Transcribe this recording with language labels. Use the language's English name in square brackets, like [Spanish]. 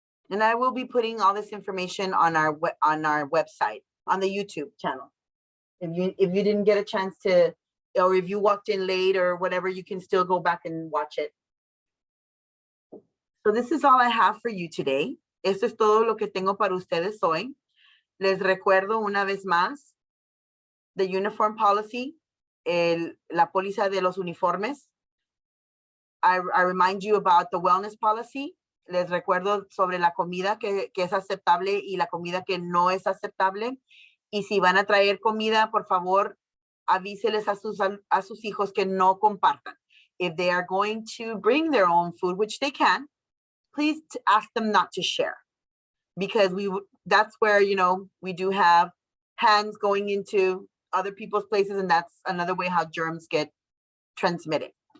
[English] And I will be putting all this information on our website, on the YouTube channel. If you didn't get a chance to, or if you walked in late or whatever, you can still go back and watch it. So this is all I have for you today. [Spanish] Esto es todo lo que tengo para ustedes hoy. Les recuerdo una vez más, [English] the uniform policy, [Spanish] la póliza de los uniformes. [English] I remind you about the wellness policy. [Spanish] Les recuerdo sobre la comida que es aceptable y la comida que no es aceptable. Y si van a traer comida, por favor, avíseles a sus hijos que no compartan. [English] If they are going to bring their own food, which they can, please ask them not to share. Because that's where, we do have hands going into other people's places, and that's another way how germs get transmitted.